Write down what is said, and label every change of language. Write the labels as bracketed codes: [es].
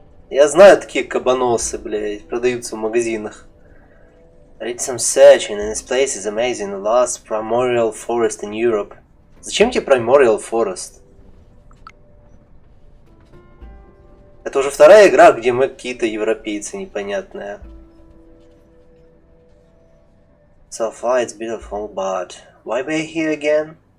[ru] Я знаю такие кабаносы, блядь, продаются в магазинах. [en] I did some searching, and this place is amazing. The last primordial forest in Europe. [ru] Зачем тебе [en] primordial forest? [ru] Это уже вторая игра, где мы какие-то европейцы непонятные. [en] So far it's beautiful, but why we're here again?